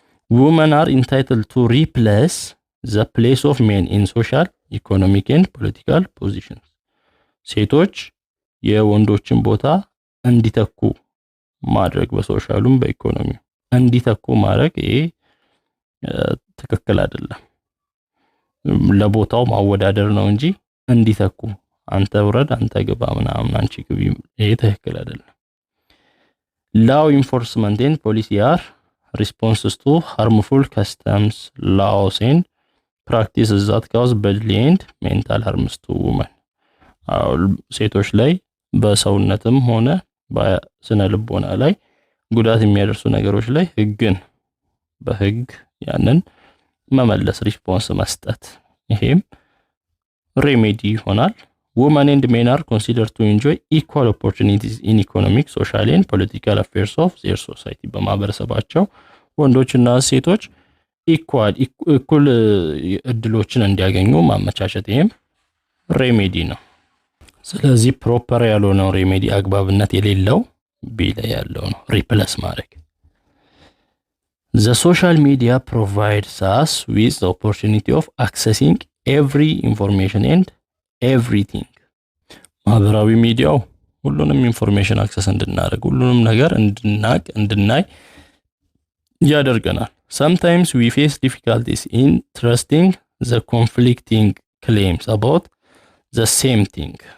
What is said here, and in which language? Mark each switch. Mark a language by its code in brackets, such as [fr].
[en] women are entitled to replace the place of men in social, economic and political positions። [am] ሴቶች የወንዶችን ቦታ እንዲተኩ ማድረግ በሶሻሉም በኢኮኖሚው እንዲተኩ ማድረግ ይሄ ትክክል አይደለም። ለቦታው ማወዳደር ነው እንጂ እንዲተኩ አንተ ውረድ አንተ ግባ ምናምን አንቺ ግቢ ይሄ ትክክል አይደለም። [en] law enforcement and policy are responses to harmful customs, laws and practices that cause bodily and mental harms to women. [am] ሴቶች ላይ በሰውነትም ሆነ በስነ ልቦና ላይ ጉዳት የሚያደርሱ ነገሮች ላይ በህግ ያንን መመለስ ሪስፖንስ መስጠት ይሄም ሬሜዲ ይሆናል። [en] Women and men are considered to enjoy equal opportunities in economic, social and political affairs of their society. [am] በማህበረሰባቸው ወንዶችና ሴቶች እኩል እድሎችን እንዲያገኙ ማመቻቸት ይሄም ሬሜዲ ነው። ስለዚህ ፕሮፐር ያልሆነው ሬሜዲ አግባብነት የሌለው ቢ ላይ ያለው ነው ሪፕለስ ማድረግ። [en] The social media provides us with the opportunity of accessing every information and everything. [am] ማህበራዊ ሚዲያው ሁሉንም ኢንፎርሜሽን አክሰስ እንድናደርግ ሁሉንም ነገር እንድናይ ያደርገናል። [en] Sometimes we face difficulties in trusting the conflicting claims about the same thing.